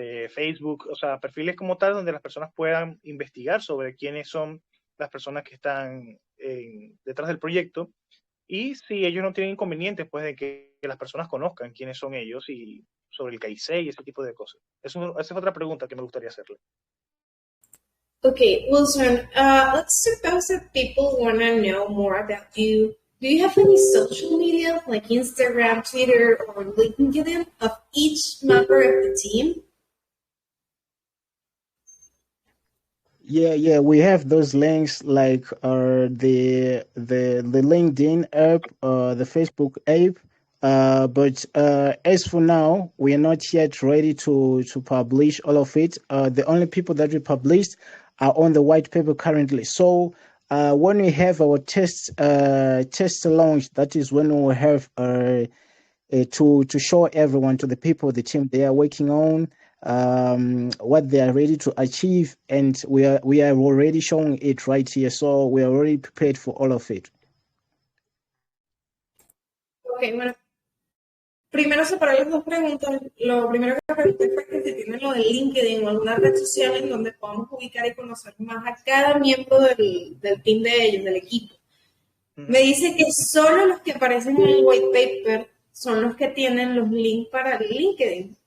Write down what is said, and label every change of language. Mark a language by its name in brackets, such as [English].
[Spanish] Facebook, o sea, perfiles como tal donde las personas puedan investigar sobre quiénes son las personas que están detrás del proyecto, y si ellos no tienen inconvenientes, pues de que las personas conozcan quiénes son ellos y sobre el KIC y ese tipo de cosas. Esa es otra pregunta que me gustaría hacerle. [English] Okay, Wilson, let's suppose that people want to know more about you. Do you have any social media like Instagram, Twitter, or LinkedIn of each member of the team? Yeah, we have those links like the LinkedIn app, the Facebook app. But as for now, we are not yet ready to publish all of it. The only people that we published are on the white paper currently. So when we have our test launch, that is when we will have to show everyone, to the people, the team they are working on, what they are ready to achieve, and we are already showing it right here. So we are already prepared for all of it. [Spanish] Okay, bueno. Primero separar las dos preguntas. Lo primero que pregunté fue que si tienen lo de LinkedIn o alguna red social en donde podamos ubicar y conocer más a cada miembro del team de ellos, del equipo. Me dice que solo los que aparecen en el white paper son los que tienen los links para el LinkedIn.